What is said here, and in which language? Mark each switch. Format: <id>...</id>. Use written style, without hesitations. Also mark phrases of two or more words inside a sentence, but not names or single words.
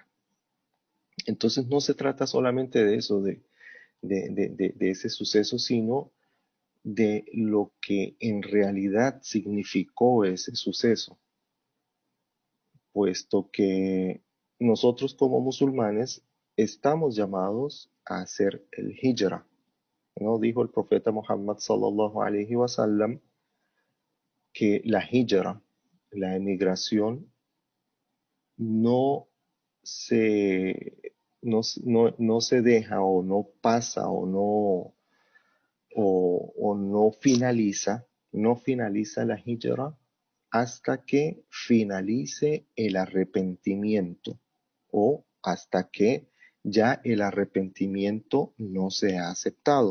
<es>Entonces no se trata solamente de eso, de ese suceso, sino de lo que en realidad significó ese suceso, puesto que nosotros como musulmanes estamos llamados a hacer el hijra, ¿no? Dijo el profeta Muhammad</es> <ar>صلى الله عليه وسلم</ar> <es>que la hijra, la emigración, no se, no se deja o no pasa o no finaliza la hijra hasta que finalice el arrepentimiento o hasta que ya el arrepentimiento no se ha aceptado.</es>